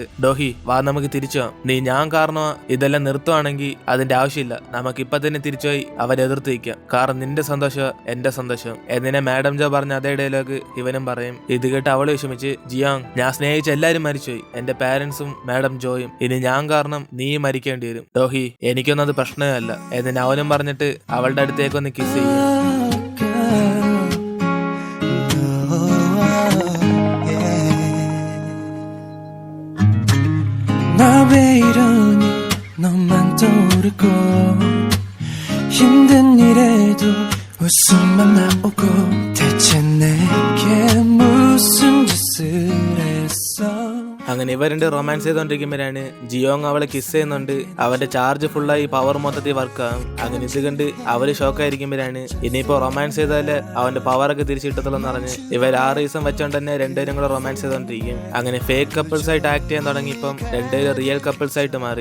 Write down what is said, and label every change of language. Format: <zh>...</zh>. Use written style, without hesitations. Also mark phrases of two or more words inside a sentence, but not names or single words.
<ml>ഡോഹി വാ നമുക്ക് തിരിച്ചു പോവാം, നീ ഞാൻ കാരണം ഇതെല്ലാം നിർത്തുവാണെങ്കിൽ അതിന്റെ ആവശ്യമില്ല, നമുക്ക് ഇപ്പൊ തന്നെ തിരിച്ചുപോയി അവരെ എതിർത്ത് വയ്ക്കാം, കാരണം നിന്റെ സന്തോഷം എന്റെ സന്തോഷം എന്നിനെ മാഡം ജോ പറഞ്ഞ അതേ ഡയലോഗ് ഇവനും പറയും. ഇത് കേട്ട് അവള് വിഷമിച്ച് ജിയോങ് ഞാൻ സ്നേഹിച്ച എല്ലാരും മരിച്ചുപോയി, എന്റെ പാരന്റ്സും മാഡം ജോയും, ഇനി ഞാൻ കാരണം നീ മരിക്കേണ്ടി വരും ഡോഹി, എനിക്കൊന്നും അത് പ്രശ്നമല്ല എന്നിന് അവനും പറഞ്ഞിട്ട് അവളുടെ അടുത്തേക്കൊന്ന് കിസ് ചെയ്യും.</ml> <ko>나 왜 이러니 너만 떠오르고 힘든 일에도 웃음만 나오고 대체 내게 무슨 짓을 했어</ko> <ml>അങ്ങനെ ഇവർ രണ്ട് റൊമാൻസ് ചെയ്തോണ്ടിരിക്കുമ്പോഴാണ് ജിയോങ് അവളെ കിസ് ചെയ്യുന്നുണ്ട്. അവന്റെ ചാർജ് ഫുള്ളായി പവർ മൊത്തത്തിൽ വർക്കാവും. അങ്ങനെ ഇത് കണ്ട് അവര് ഷോക്കായിരിക്കുമ്പോഴാണ് ഇനിയിപ്പോ റൊമാൻസ് ചെയ്താല് അവന്റെ പവറൊക്കെ തിരിച്ചിട്ടത്തുള്ളെന്ന് പറഞ്ഞ് ഇവർ ആ റീസൺ വെച്ചോണ്ട് തന്നെ രണ്ടുപേരും കൂടെ റൊമാൻസ് ചെയ്തോണ്ടിരിക്കും. അങ്ങനെ</ml> <en>fake couples</en> <ml>ആയിട്ട് ആക്ട് ചെയ്യാൻ തുടങ്ങിയപ്പം രണ്ടുപേരും</ml> <en>real couples</en> <ml>ആയിട്ട് മാറി.</ml>